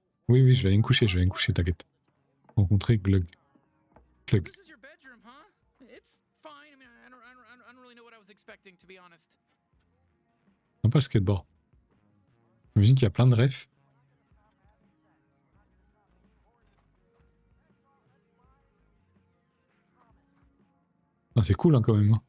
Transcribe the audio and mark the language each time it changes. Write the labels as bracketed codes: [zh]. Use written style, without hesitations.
[fr] Oui, je vais aller me coucher, t'inquiète. Rencontrer Glug. Glug. [en] This is your bedroom, huh? It's fine. I mean, I don't really know what I was expecting, to be honest. [fr] Sympa le skateboard. J'imagine qu'il y a plein de refs. Ah, c'est cool hein, quand même.